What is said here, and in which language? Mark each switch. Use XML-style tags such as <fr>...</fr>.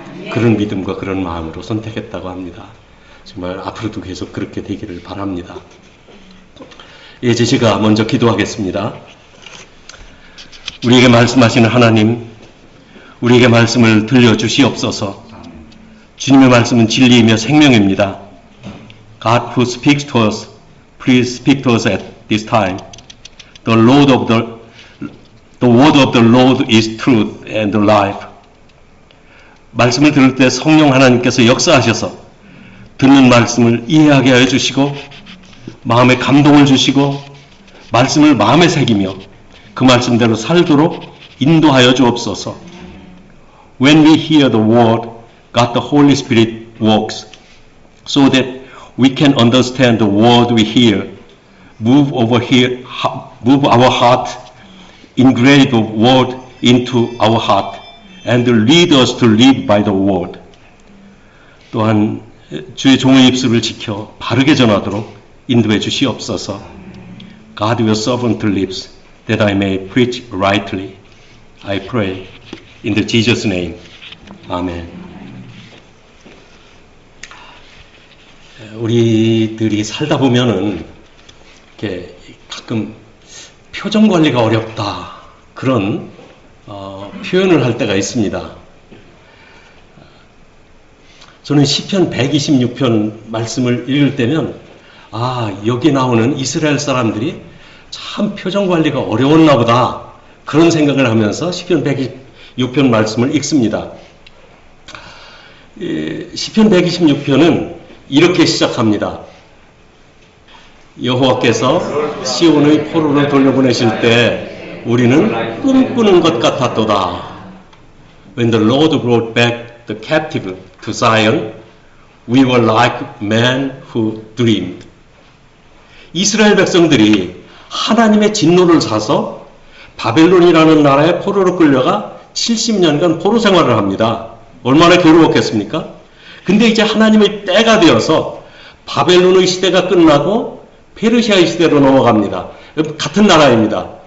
<ko>그런 믿음과 그런 마음으로 선택했다고 합니다. 정말 앞으로도 계속 그렇게 되기를 바랍니다. 이제 제가 먼저 기도하겠습니다. 우리에게 말씀하시는 하나님, 우리에게 말씀을 들려주시옵소서. 주님의 말씀은 진리이며 생명입니다.</ko> <en>God who speaks to us, please speak to us at this time. The word of the Lord is truth and life.</en> <ko>말씀을 들을 때 성령 하나님께서 역사하셔서 듣는 말씀을 이해하게 하여 주시고 마음에 감동을 주시고 말씀을 마음에 새기며 그 말씀대로 살도록 인도하여 주옵소서.</ko> <en>When we hear the word, God the Holy Spirit works so that we can understand the word we hear, move our heart, engrave the word into our heart, and lead us to live by the word.</en> <ko>또한 주의 종의 입술을 지켜 바르게 전하도록 인도해 주시옵소서.</ko> <en>God your servant lips, that I may preach rightly. I pray in the Jesus name. 아멘.</en> <ko>우리들이 살다 보면은 이렇게 가끔 표정 관리가 어렵다 그런 표현을 할 때가 있습니다. 저는 시편 126편 말씀을 읽을 때면 여기 나오는 이스라엘 사람들이 참 표정 관리가 어려웠나 보다 그런 생각을 하면서 시편 126편 말씀을 읽습니다. 시편 126편은 이렇게 시작합니다. 여호와께서 시온의 포로를 돌려보내실 때 우리는 꿈꾸는 것 같았도다.</ko> <en>When the Lord brought back the captive to Zion, we were like men who dreamed.</en> <ko>이스라엘 백성들이 하나님의 진노를 사서 바벨론이라는 나라의 포로로 끌려가 70년간 포로 생활을 합니다. 얼마나 괴로웠겠습니까? 근데 이제 하나님의 때가 되어서 바벨론의 시대가 끝나고 페르시아의 시대로 넘어갑니다. 같은 나라입니다.</ko>